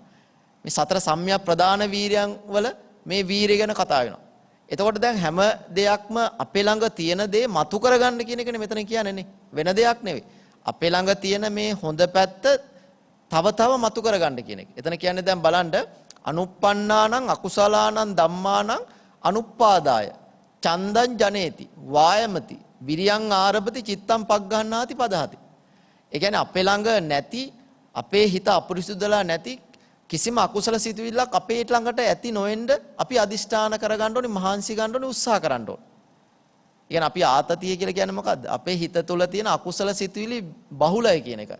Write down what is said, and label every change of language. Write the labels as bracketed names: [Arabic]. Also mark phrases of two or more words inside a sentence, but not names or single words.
[Sinhala] මේ සතර සම්‍යක් ප්‍රදාන වීරයන් වල මේ වීරිය ගැන කතා වෙනවා. එතකොට දැන් හැම දෙයක්ම අපේ ළඟ තියෙන දේ මතු කරගන්න කියන එකනේ මෙතන කියන්නේ නේ. වෙන දෙයක් නෙවෙයි. අපේ ළඟ තියෙන මේ හොඳ පැත්ත තව මතු කරගන්න කියන එක. එතන කියන්නේ දැන් බලන්න [Pali] අනුප්පන්නානං අකුසලානං ධම්මානං අනුප්පාදාය චන්දං ජනේති වායමති විරියං ආරභති චිත්තං පග්ගහන්නාති පදහති. [Sinhala] ඒ කියන්නේ අපේ ළඟ නැති අපේ හිත අපරිසුදුලා නැති කිසිම අකුසල සිතුවිල්ලක් අපේ ළඟට ඇති නොවෙන්න අපි අදිෂ්ඨාන කරගන්න ඕනේ මහන්සි ගන්න ඕනේ උත්සාහ කරන්න ඕනේ. ඒ කියන්නේ අපි ආතතිය කියලා කියන්නේ මොකද්ද? අපේ හිත තුළ තියෙන අකුසල සිතුවිලි බහුලයි කියන එක.